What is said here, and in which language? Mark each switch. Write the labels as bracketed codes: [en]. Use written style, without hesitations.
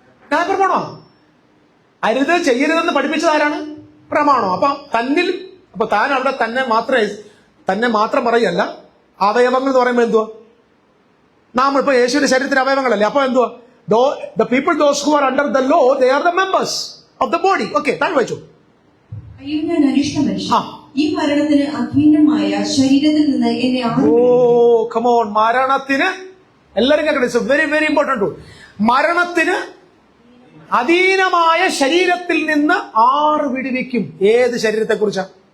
[ml] ന്യായപ്രമാണോ? അരുത് ചെയ്യരുതെന്ന് പഠിപ്പിച്ചത് ആരാണ്? പ്രമാണോ. അപ്പൊ താൻ അവിടെ തന്നെ മാത്രം പറയല്ല. അവയവങ്ങൾ എന്ന് പറയുമ്പോൾ എന്തുവാ? നാം ഇപ്പൊ യേശുവിന്റെ ശരീരത്തിന്റെ അവയവങ്ങളല്ലേ. അപ്പൊ എന്തുവാ? [en] The people those who are under the law, they are the members of the body. [ml] Okay, താൻ വായിച്ചു. അയ്യോ, ഞാൻ അരിഷ്ട മനുഷ്യൻ, ഈ മരണത്തിന് അധീനമായ ശരീരത്തിൽ നിന്ന് എന്നെ [en] come on. [ml] മരണത്തിന്, എല്ലാവരും കേൾക്കട്ടെ, [en] Very very important. [ml] മരണത്തിന് അധീനമായ ശരീരത്തിൽ നിന്ന് ആറ് വിടുവിക്കും. ഏത് ശരീരത്തെ കുറിച്ചാ?